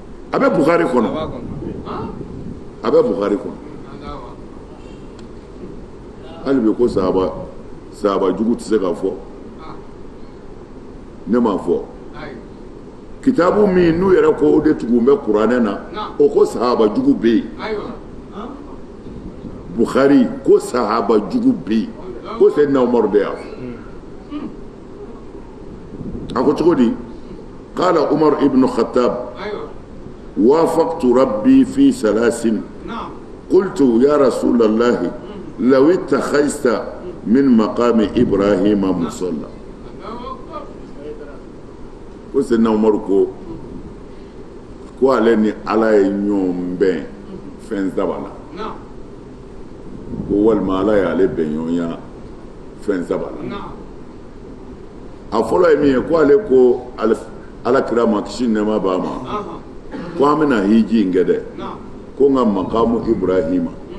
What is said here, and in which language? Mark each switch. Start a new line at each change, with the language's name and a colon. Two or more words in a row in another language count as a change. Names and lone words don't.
Bambara: abe Bukhari kono abe Bukhari kono ali be ko sahaba jugu tise ka fɔ ne ma fɔ kitabu min n'u yɛrɛ ko o de tugun bɛ kuranɛ na o ko sahaba jugu bɛ yen Bukhari ko sahaba jugu bɛ yen ko Sayyidina Umar de y'a fɔ a ko cogo di
Arabic: قال عمر ابن الخطاب وافقت ربي في ثلاث قلت يا رسول الله لو اتخذت من مقام إبراهيم مصلى
Bambara: وسيدنا عمر ko ale ni ala ye ɲɔgɔn bɛn fɛn saba la ko walima ala ye ale bɛn ɲɔgɔnya fɛn saba la a fɔlɔ ye min ye ko ale ko ala kira ma kisi nɛɛma b'a ma ko an bɛna hiji in kɛ dɛ ko n ka makamu Ibrahima